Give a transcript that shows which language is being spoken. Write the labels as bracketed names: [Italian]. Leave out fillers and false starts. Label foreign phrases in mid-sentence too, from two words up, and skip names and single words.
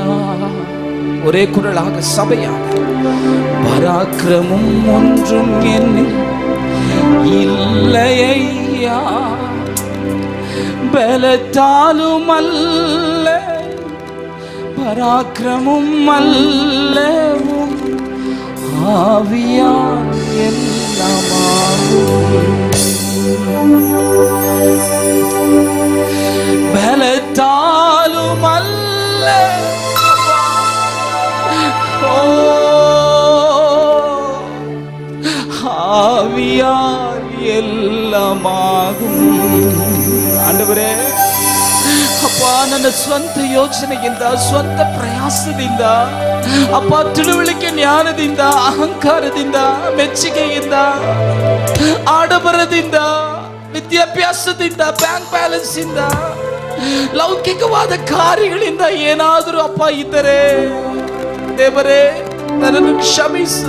[Tamil] ஒரே குரலாக சபையாக பராக்கிரமம் ஒன்றும் என்னில் இல்லையா, பலத்தாலும் அல்ல பராக்கிரமும் அல்லவும் ஆவியால் எல்லாமாகும். பலத்தாலும் அல்ல, ஆவியால் ಎಲ್ಲಮಾகும். [Kannada] ಆಂಡವರೇ, ಅಪ್ಪ ನನ್ನ ಸ್ವಂತ ಯೋಚನೆಯಿಂದ, ಸ್ವಂತ ಪ್ರಯಾಸದಿಂದ, ಅಪ್ಪ ತಿಳುವಳಿಕೆ ಜ್ಞಾನದಿಂದ, ಅಹಂಕಾರದಿಂದ, ಮೆಚ್ಚುಗೆಯಿಂದ, ಆಡಬರದಿಂದ, ವಿದ್ಯಾಭ್ಯಾಸದಿಂದ, [English] bank balance [Kannada] ಇಂದ, ಲೌಕಿಕವಾದ ಕಾರ್ಯಗಳಿಂದ ಏನಾದರೂ ಅಪ್ಪ ಇದ್ದರೆ ದೇವರೇ ನನ್ನನ್ನು ಕ್ಷಮಿಸು.